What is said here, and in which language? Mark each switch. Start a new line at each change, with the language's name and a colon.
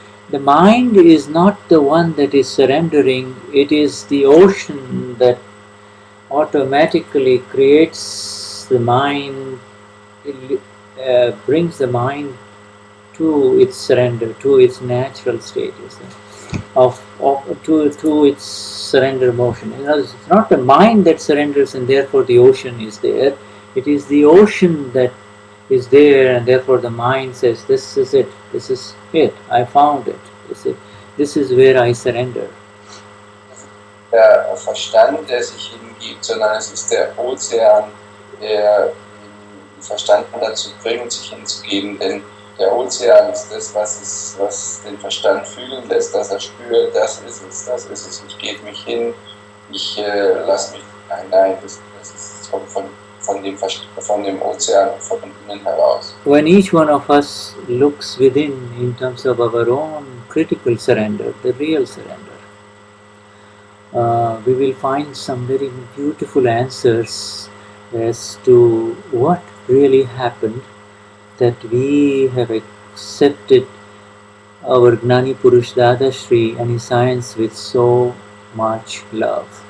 English: The mind is not the one that is surrendering, it is the ocean that automatically creates the mind, brings the mind to its surrender, to its natural state, to its surrender motion. In other words, it's not the mind that surrenders and therefore the ocean is there. It is the ocean that is there and therefore the mind says, this is it, I found it, this is where I surrender.
German: Der Verstand, der sich hingibt, sondern es ist der Ozean, der den Verstand dazu bringt, sich hinzugeben, denn der Ozean ist das, was den Verstand fühlen lässt, dass er spürt, das ist es, ich gebe mich hin, ich lasse mich hinein, das kommt von dem Ozean, von innen heraus.
English: When each one of us looks within in terms of our own critical surrender, the real surrender, we will find some very beautiful answers as to what really happened, that we have accepted our Gnani Purush Dadashri and his science with so much love.